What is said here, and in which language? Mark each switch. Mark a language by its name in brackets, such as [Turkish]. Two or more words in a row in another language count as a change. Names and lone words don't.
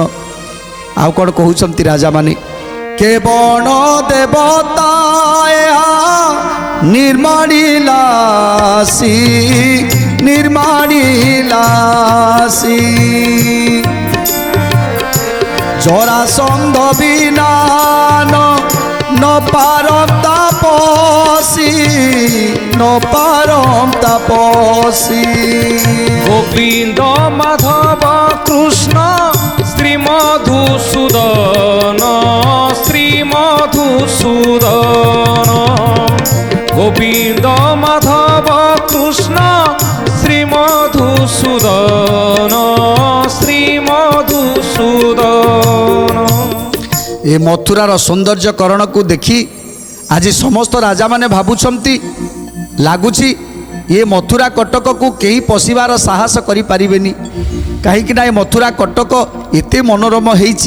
[Odia] ଆଉ କ'ଣ କହୁଛନ୍ତି ରାଜାମାନେ? କେବଳ ଦେବତା ନିର୍ମାଣିଲାସି ଜରାସନ୍ଧ ବିନା ନ ପରମ ତାପସୀ ଗୋବିନ୍ଦ ମାଧବ କୃଷ୍ଣ ଶ୍ରୀ ମଧୁସୂଦନ ଗୋବିନ୍ଦ ମାଧବ କୃଷ୍ଣ ଶ୍ରୀ ମଧୁସୂଦନ ଏ ମଥୁରାର ସୌନ୍ଦର୍ଯ୍ୟକରଣକୁ ଦେଖି ଆଜି ସମସ୍ତ ରାଜାମାନେ ଭାବୁଛନ୍ତି, ଲାଗୁଛି ଏ ମଥୁରା କଟକକୁ କେହି ପଶିବାର ସାହସ କରିପାରିବେନି। କାହିଁକିନା ଏ ମଥୁରା କଟକ ଏତେ ମନୋରମ ହେଇଛି।